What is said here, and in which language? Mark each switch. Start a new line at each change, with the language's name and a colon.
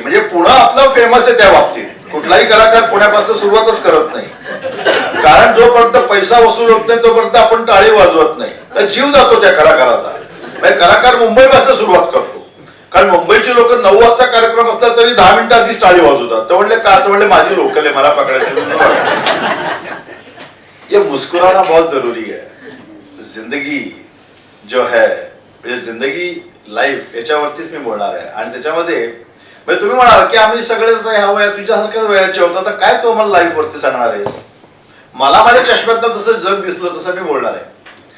Marathi: म्हणजे पुणे आपलं फेमस आहे त्या बाबतीत. कुठलाही कलाकार पुण्यापासून सुरुवातच करत नाही, कारण जोपर्यंत पैसा वसूल होत नाही तोपर्यंत आपण टाळी वाजवत नाही, तर जीव जातो त्या कलाकाराचा. म्हणजे कलाकार मुंबईपासून सुरुवात करतो. कारण मुंबईची लोक 9 वाजता कार्यक्रम असतात तरी 10 मिनिटं आधीच टाळी वाजवतात. ते म्हणले का, ते म्हणले माझी लोकल आहे, मला पकडायचं.
Hindi: ये मुस्कुराना बहुत जरूरी है. जिंदगी जो है,
Marathi: म्हणजे जिंदगी लाईफ याच्यावरतीच मी बोलणार आहे. आणि त्याच्यामध्ये म्हणजे तुम्ही म्हणाल की आम्ही सगळे ह्या वयात तुझ्यासारख्या वयाचे होतो, तर काय तू मला लाईफ वरती सांगणार आहेस. मला माझ्या चष्म्यातनं जसं जग दिसलं तसं मी बोलणार आहे.